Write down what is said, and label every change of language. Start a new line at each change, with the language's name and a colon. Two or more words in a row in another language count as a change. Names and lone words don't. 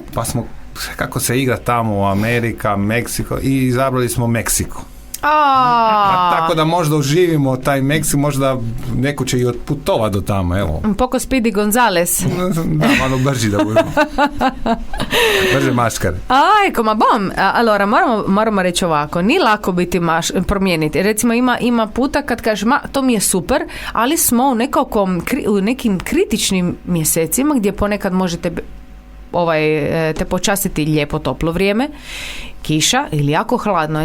Croatian: Pa smo, kako se igra tamo, Amerika, Meksiko, i izabrali smo Meksiko. Tako da možda uživimo taj Meksik, možda neko će i otputova do tamo, evo.
Italian: Un poco Speedy Gonzales.
Croatian: Da, malo brži da budemo. Brže maškar.
Venetian: Ma bom, allora
Croatian: moramo reći ovako, nije lako biti promijeniti. Recimo ima puta kad kažeš, to mi je super, ali smo u nekim kritičnim mjesecima gdje ponekad možete te počastiti lijepo toplo vrijeme, kiša ili jako hladno.